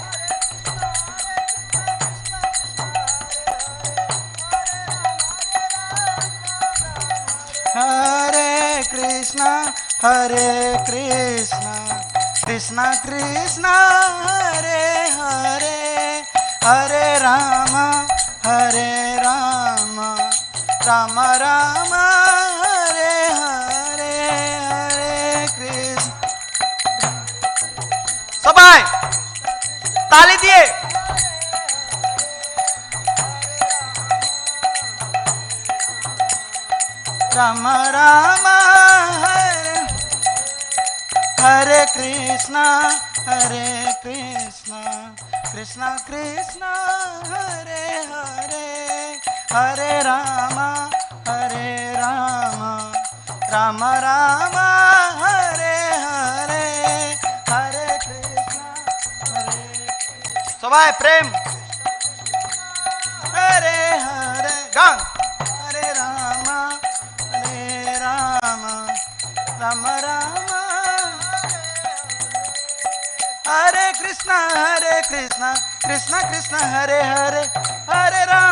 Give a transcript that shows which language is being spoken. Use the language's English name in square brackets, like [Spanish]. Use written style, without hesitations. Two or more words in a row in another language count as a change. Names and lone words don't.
[Sanskrit] Hare Krishna Krishna Krishna Hare Hare Hare Rama Rama Rama Hare Hare Hare Krishna [Bangla] সবাই তালি দিয়ে [Sanskrit] Rama Rama Hare Hare Krishna Krishna Krishna Hare Hare Hare Rama Rama Rama Hare Hare Hare Krishna [Bangla] সবাই প্রেম [Sanskrit] Hare Hare গান Hare Rama Rama Rama Hare Krishna Krishna Krishna Hare Hare Hare Ram